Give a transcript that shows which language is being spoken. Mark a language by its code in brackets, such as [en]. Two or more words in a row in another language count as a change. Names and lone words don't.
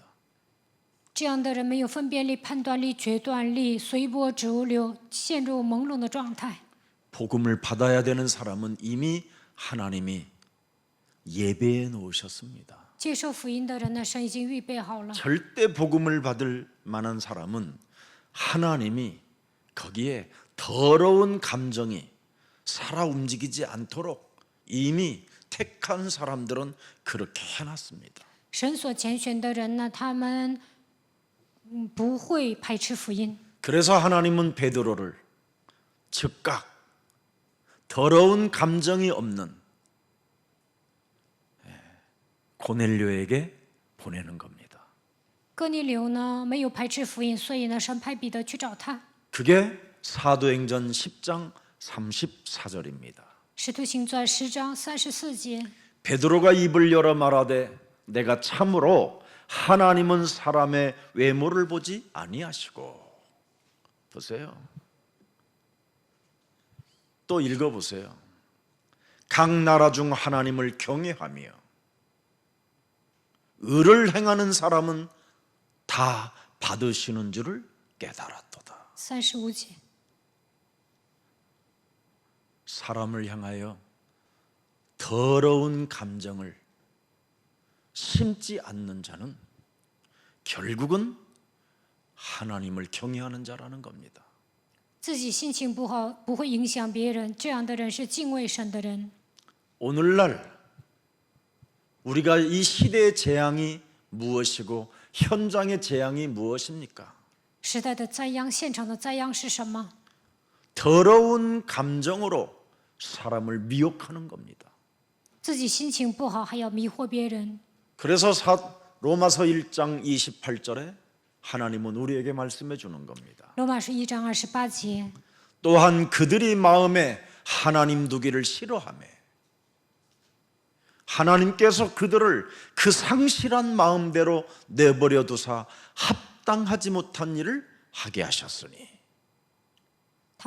[zh] 这样的人没有分辨力、判断力、决断力，随波逐流，陷入朦胧的状态。 [ko] 복음을 받아야 되는 사람은 이미 하나님이 예배해 놓으셨습니다. [zh] 接受福音的人呢，神已经预备好了。 [ko] 절대 복음을 받을 만한 사람은 하나님이 거기에 더러운 감정이 살아 움직이지 않도록 이미 택한 사람들은 그렇게 해놨습니다. [zh] 神所拣选的人呢，他们不会排斥福音。 [ko] 그래서 하나님은 베드로를 즉각 더러운 감정이 없는 고넬료에게 보내는 겁니다. [zh] 哥尼流呢，没有排斥福音，所以呢，神派彼得去找他。 [ko] 그게 사도행전 10장 34절입니다. [zh] 使徒行传10章34节， [ko] 베드로가 입을 열어 말하되 내가 참으로 하나님은 사람의 외모를 보지 아니하시고. 보세요. 또 읽어보세요. 각 나라 중 하나님을 경외하며 의를 행하는 사람은 다 받으시는 줄을 깨달았도다. [zh] 35节， [ko] 사람을 향하여 더러운 감정을 심지 않는 자는 결국은 하나님을 경외하는 자라는 겁니다. [zh] 自己心情不好，不会影响别人，这样的人是敬畏神的人。 [ko] 오늘날 우리가 이 시대의 재앙이 무엇이고 현장의 재앙이 무엇입니까? [zh] 时代的灾殃，现场的灾殃是什么？ [ko] 더러운 감정으로 사람을 미혹하는 겁니다. [zh] 自己心情不好，还要迷惑别人。 [ko] 그래서 로마서 1장 28절에 하나님은 우리에게 말씀해 주는 겁니다. [zh] 罗马书1章28节， [ko] 또한 그들이 마음에 하나님 두기를 싫어하며 하나님께서 그들을 그 상실한 마음대로 내버려 두사 합당하지 못한 일을 하게 하셨으니. [zh] 他们